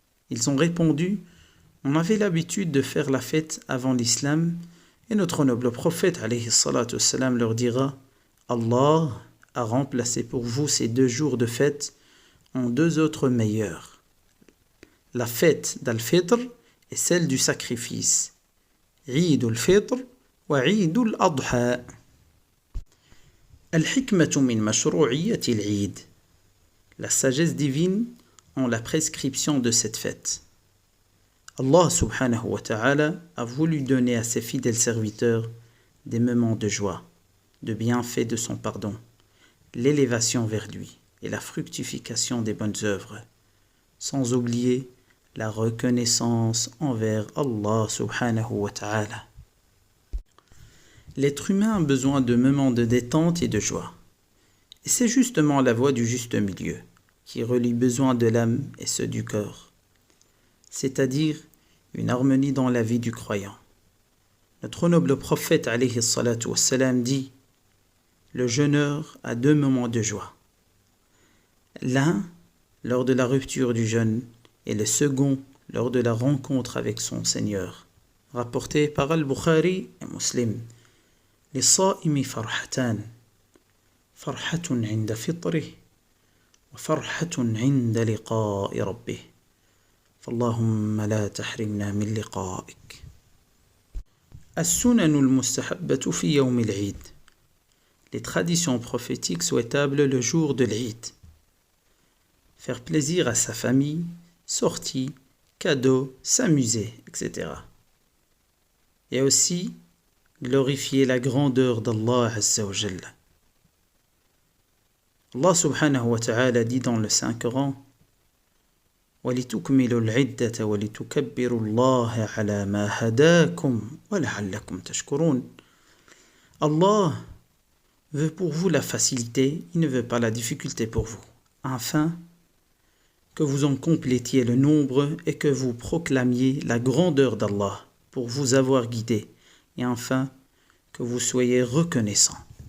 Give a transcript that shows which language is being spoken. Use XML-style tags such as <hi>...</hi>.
<fr>Ils ont répondu: on avait l'habitude de faire la fête avant l'islam, et notre noble prophète alayhi salatu wassalam leur dira: Allah a remplacé pour vous ces 2 jours de fête en 2 autres meilleurs. La fête d'Al-Fitr et celle du sacrifice.</fr> <ar>Eid al-Fitr وعيد الأضحى. الحكمة من مشروعية العيد.</ar> <fr>La sagesse divine en la prescription de cette fête. Allah subhanahu wa ta'ala a voulu donner à ses fidèles serviteurs des moments de joie, de bienfait de son pardon, l'élévation vers lui et la fructification des bonnes œuvres, sans oublier la reconnaissance envers Allah subhanahu wa ta'ala. L'être humain a besoin de moments de détente et de joie. Et c'est justement la voie du juste milieu, qui relie besoin de l'âme et ceux du corps, c'est-à-dire une harmonie dans la vie du croyant. Notre noble prophète alayhi salatu wassalam dit: le jeûneur a 2 moments de joie. L'un lors de la rupture du jeûne et le second lors de la rencontre avec son Seigneur. Rapporté par Al-Bukhari et Muslim.</fr> <ar>للصائم فرحتان فرحة عند فطره وفرحة عند لقاء ربه فاللهم لا تحرمنا من لقائك. السنن المستحبة في يوم العيد.</ar> <fr>Les traditions prophétiques souhaitables le jour de l'Eid. Faire plaisir à sa famille, sorties, cadeaux, s'amuser, etc. Et aussi glorifier la grandeur d'Allah Azza wa Jalla.</fr> <ar>Allah subhanahu wa ta'ala</ar> <fr>dit dans le Saint-Coran:</fr> <ar>وَلِتُكْمِلُوا الْعِدَّةَ وَلِتُكَبِّرُوا اللَّهَ عَلَى مَا هَدَاكُمْ وَلَعَلَّكُمْ تَشْكُرُونَ.</ar> <fr>Allah veut pour vous la facilité, il ne veut pas la difficulté pour vous, afin que vous en complétiez le nombre et que vous proclamiez la grandeur d'Allah pour vous avoir guidé, et enfin que vous soyez reconnaissants.</fr>